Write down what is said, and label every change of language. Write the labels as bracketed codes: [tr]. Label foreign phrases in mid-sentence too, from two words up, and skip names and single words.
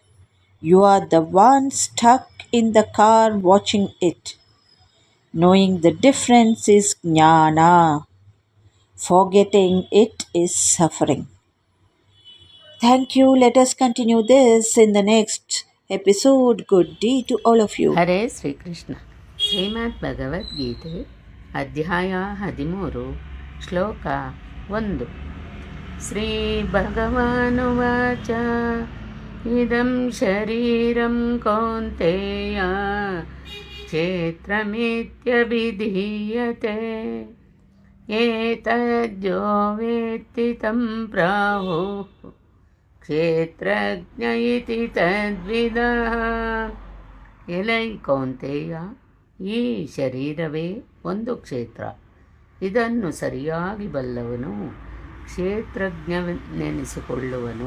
[en] You are the one stuck in the car watching it. Knowing the difference is jnana. Forgetting it is suffering. Thank you. Let us continue this in the next episode. Good day to all of you. [kn] ಹರೇ ಶ್ರೀಕೃಷ್ಣ. ಶ್ರೀಮದ್ ಭಗವದ್ಗೀತೆ ಅಧ್ಯಾಯ 13 ಶ್ಲೋಕ 1. [sa] ಶ್ರೀ ಭಗವಾನುವಾಚ ಇದಂ ಶರೀರಂ ಕೌಂತೆಯ ಕ್ಷೇತ್ರಮಿತ್ಯಭಿಧೀಯತೆ ಏತದ್ಯೋ ವೇತ್ತಿ ತಂ ಪ್ರಾಹುಃ ಕ್ಷೇತ್ರಜ್ಞ ಇತಿ ತದ್ವಿದಃ. [kn] ಎಲೈ ಕೌಂತೆಯ, ಈ ಶರೀರವೇ ಒಂದು ಕ್ಷೇತ್ರ. ಇದನ್ನು ಸರಿಯಾಗಿ ಬಲ್ಲವನು ಕ್ಷೇತ್ರಜ್ಞನೆನಿಸಿಕೊಳ್ಳುವನು.